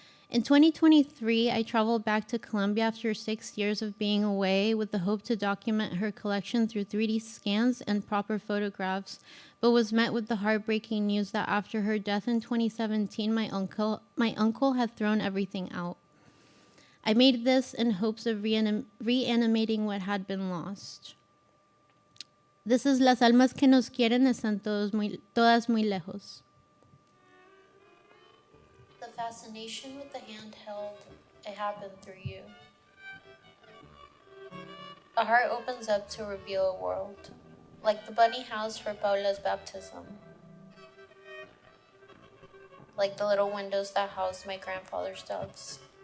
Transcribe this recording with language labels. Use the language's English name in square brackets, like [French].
[English] In 2023, I traveled back to Colombia after 6 years of being away with the hope to document her collection through 3D scans and proper photographs, but was met with the heartbreaking news that after her death in 2017, my uncle had thrown everything out. I made this in hopes of reanimating what had been lost. This is [Spanish] Las almas que nos quieren están todas muy lejos. [English] The fascination with the handheld, it happened through you. A heart opens up to reveal a world, like the bunny house for Paula's baptism, like the little windows that housed my grandfather's doves.